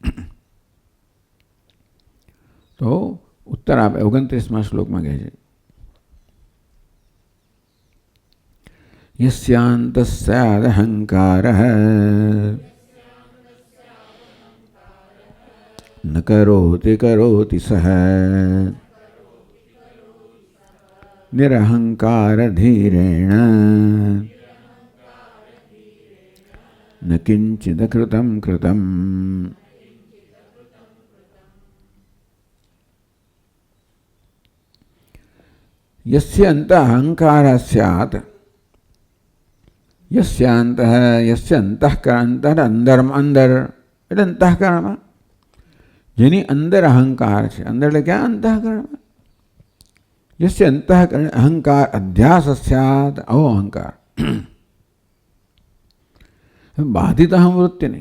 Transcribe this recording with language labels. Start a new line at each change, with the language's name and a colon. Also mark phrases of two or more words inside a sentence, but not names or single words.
Gujarati: તો ઉત્તર આપે 29મા શ્લોકમાં કહે છે
Sanskrit: यस्यांतस्यादहंकारः न करोति करोति सः निरहंकार धीरेण न किंचिद कृतम कृतम. यस्य अंतः अहंकारः स्यात् यस्य अंतःकरण अंदर
Gujarati: એટલે અંતઃકરણમાં જેની અંદર અહંકાર છે. અંદર એટલે ક્યાં? અંતઃકરણમાં.
Sanskrit: यस्य अंतःकरण अहंकार अध्यास स्यात अहो अहंकार बाधित अहमवृत्ति નહીં.